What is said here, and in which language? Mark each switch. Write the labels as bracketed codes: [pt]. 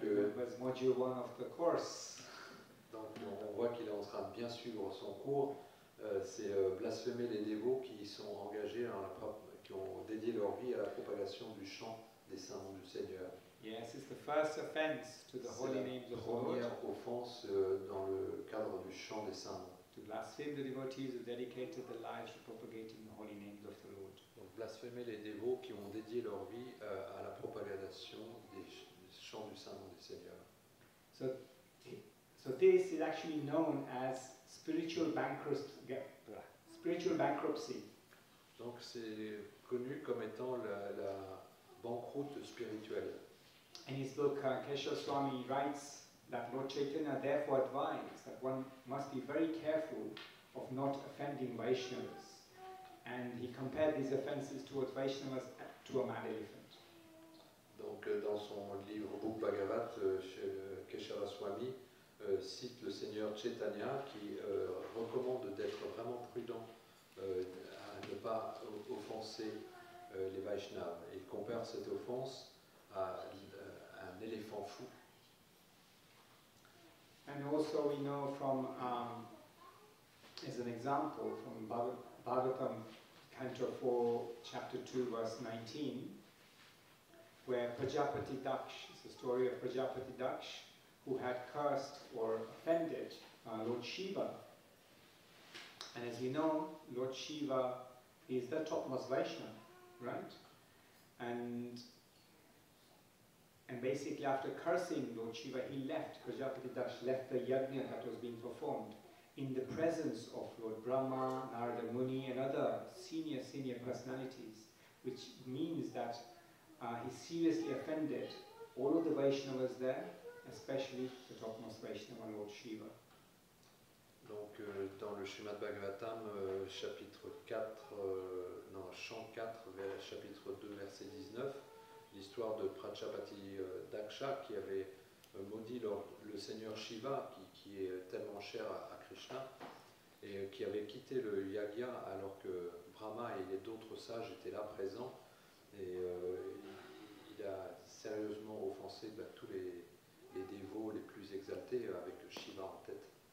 [en] That was module 1 of the course. [fr] donc on voit qu'il est en train de bien suivre son cours. C'est blasphémer les dévots qui sont engagés, qui ont dédié leur vie à la propagation du chant des saints noms du Seigneur. [en] Yes, it's the first offense to the holy names of the Lord. [fr] Première offense dans le cadre du chant des saints noms. [en] To blaspheme the devotees who dedicated their lives to propagating the holy names of the Lord. [fr] Donc blasphémer les dévots qui ont dédié leur vie à la propagation des chants du saint nom du Seigneur. [en] So this is actually known as spiritual bankruptcy. [fr] Donc c'est connu comme étant la banqueroute spirituelle. [en] In his book, Keshav Swami writes that Lord Chaitanya therefore advised that one must be very careful of not offending Vaishnavas. And he compared these offenses towards Vaishnavas to a mad elephant. [fr] Donc dans son livre Book Bhagavat, Keshava Swami cite le Seigneur Chaitanya qui recommande d'être vraiment prudent à ne pas offenser les Vaishnavas. Et il compare cette offense à un éléphant fou. [en] And also we know from, as an example, from Bhagavatam, Canto 4, Chapter 2, verse 19, where Prajapati Daksh, it's the story of Prajapati Daksh, who had cursed or offended Lord Shiva. And as we know, Lord Shiva is the topmost Vaishnava, right? And basically after cursing Lord Shiva, he left, Prajapati Daksh left the yajna that was being performed in the presence of Lord Brahma, Narada Muni and other senior personalities, which means that he seriously offended all of the Vaishnavas there, especially the topmost Vaishnava, Lord Shiva. [fr] Donc dans le Srimad Bhagavatam, chapitre 4, chant 4, chapitre 2, verset 19, l'histoire de Prajapati Daksha qui avait maudit le Seigneur Shiva, qui est tellement cher à Krishna, et qui avait quitté le yagya alors que Brahma et d'autres sages étaient là présents, et il a sérieusement offensé tous les dévots les plus exaltés avec Shiva en tête.